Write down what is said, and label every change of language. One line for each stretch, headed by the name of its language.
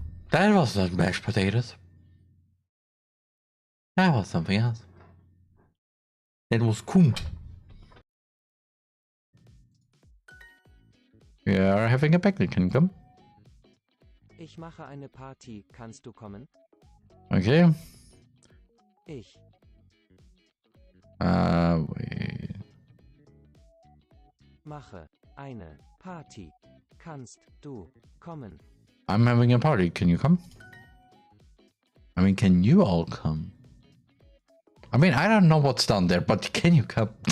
English: That was not mashed potatoes. That was something else. That was cool. We are having a picnic, can you come?
German: Ich mache eine Party, kannst du kommen?
English: Okay.
German: Ich.
English: Wait.
German: Mache eine Party, kannst du kommen?
English: I'm having a party, can you come? I mean, can you all come? I mean, I don't know what's down there, but can you come?